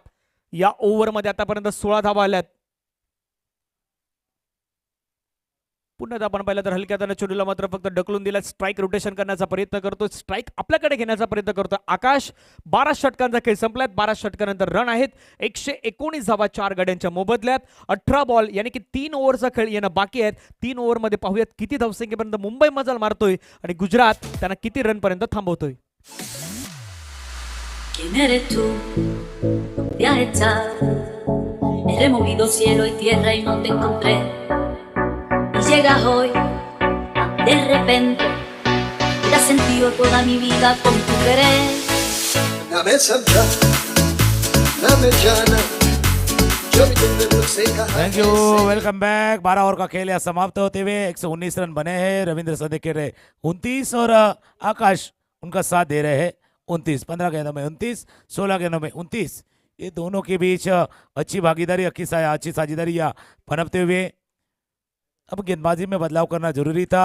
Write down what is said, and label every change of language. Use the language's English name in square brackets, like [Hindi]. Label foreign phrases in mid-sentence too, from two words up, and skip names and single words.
[Marathi] या ओव्हर मध्ये आतापर्यंत 16 धावा आल्यात. पुन्हा आपण पाहिलं तर हलक्या हाताने चेंडूला मात्र फक्त ढकलून दिला, [English] strike rotation [Marathi] करण्याचा प्रयत्न करतो, स्ट्राईक आपल्याकडे घेण्याचा प्रयत्न करतो आकाश. 12 षटकांचा खेळ संपलाय, 12 षटकानंतर रन आहेत 119 धावा 4 गड्यांच्या मोबदल्यात. 18 बॉल यानी की 3 ओव्हरचा खेळ येणं बाकी आहेत. 3 ओव्हर मध्ये पाहूयात किती धावसंख्येपर्यंत मुंबई मजल मारतोय आणि गुजरात त्यांना किती रन पर्यंत थांबवतोय. [Spanish] ¿Quién eres tú? ¿Dónde has estado? He removido cielo y tierra y no te encontré. Y llegas hoy, de repente, y has sentido toda mi vida con tu querer. Dame sabja, dame jana, [Hindi] जो भी तुमने मुझसे कहा. [English] Thank you, welcome back. [Hindi] 12 ओवर का खेल यहाँ समाप्त होते हुए 119 रन बने हैं. रविंद्र सदे के रहे 29 और आकाश उनका साथ दे रहे हैं 29. 15 गेंदों में 29, 16 गेंदों में 29. ये दोनों के बीच अच्छी भागीदारी, अच्छी साझेदारी या पनपते हुए अब गेंदबाजी में बदलाव करना जरूरी था.